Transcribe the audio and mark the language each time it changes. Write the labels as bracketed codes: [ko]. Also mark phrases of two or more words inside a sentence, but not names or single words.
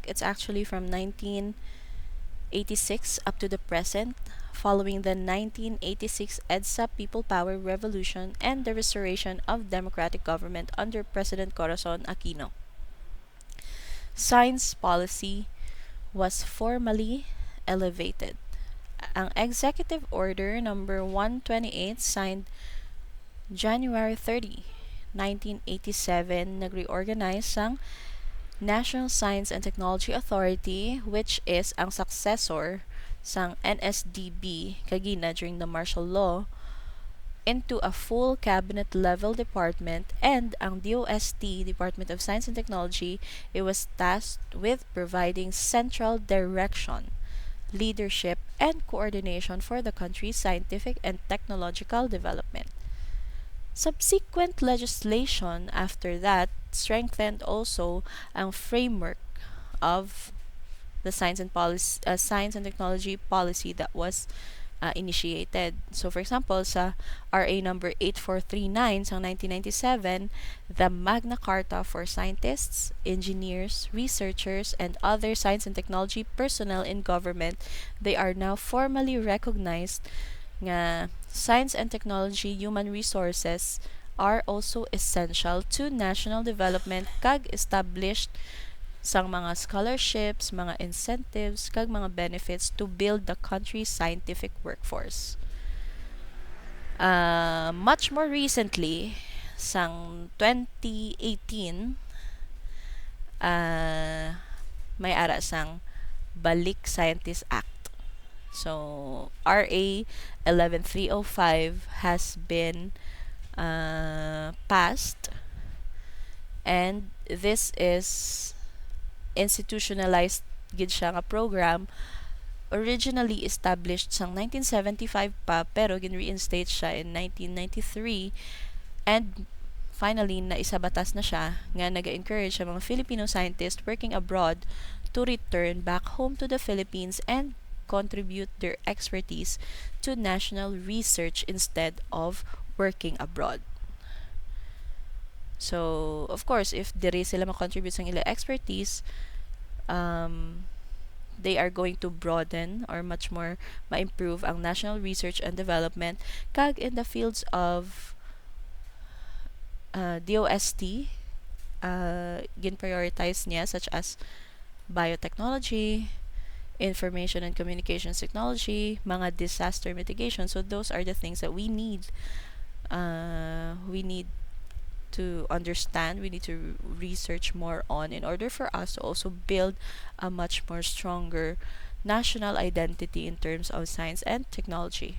[en] It's actually from 1986 up to the present, following the 1986 EDSA People Power Revolution and the restoration of democratic government under President Corazon Aquino. science policy was formally elevated. [hil] Ang Executive Order number 128 signed January 30, 1987 nag-reorganize ang National Science and [en] Technology Authority, which is ang successor [hil] sang NSDB kagina [en] during the martial law, into a full cabinet level department, and ang DOST, Department of Science and Technology, it was tasked with providing central direction, leadership, and coordination for the country's scientific and technological development. Subsequent legislation after that strengthened also ang framework of the science and technology policy that was initiated. So for example, [hil] sa RA number 8439 sa 1997, [en] the Magna Carta for scientists, engineers, researchers, and other science and technology personnel in government, they are now formally recognized nga science and technology human resources are also essential to national development kag established sang mga scholarships, mga incentives, kag mga benefits to build the country's scientific workforce. Much more recently, [hil] sang 2018, may ara sang Balik Scientist Act. [en] So, RA 11305 has been passed, and this is institutionalized [hil] gid siya nga [en] program, originally established [hil] sang 1975 pa pero gin-reinstate siya [en] in 1993, and finally [hil] naisabatas na siya nga naga-encourage sa mga [en] Filipino scientists working abroad to return back home to the Philippines and contribute their expertise to national research instead of working abroad. So, of course, if [hil] diri sila ma-contribute sa ila [en] expertise, they are going to broaden or much more ma-improve ang national research and development kag in the fields of DOST, gin-prioritize niya such as biotechnology, information and communications technology, mga disaster mitigation. So those are the things that we need. We need to understand, we need to research more on in order for us to also build a much more stronger national identity in terms of science and technology.